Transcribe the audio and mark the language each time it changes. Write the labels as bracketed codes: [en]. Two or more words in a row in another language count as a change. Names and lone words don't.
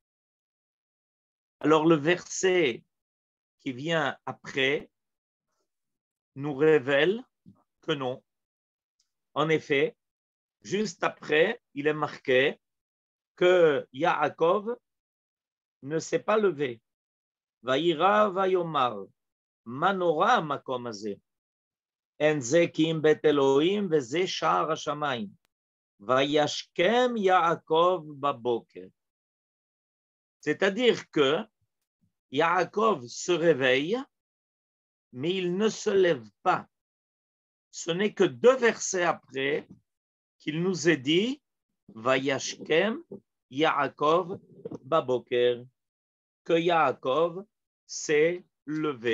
[fr] Alors le verset qui vient après nous révèle que non. En effet, juste après, il est marqué que Yaakov ne s'est pas levé. [he] ויירא ויאמר מה נורא מקום הזה. אין זה כי אם בית אלהים וזה שער השמים. וישכם יעקב בבקר. [fr] C'est-à-dire que Yaakov se réveille, mais il ne se lève pas. Ce n'est que 2 versets après qu'il nous est dit [he] וישכם יעקב בבקר, [fr] que Yaakov s'est levé.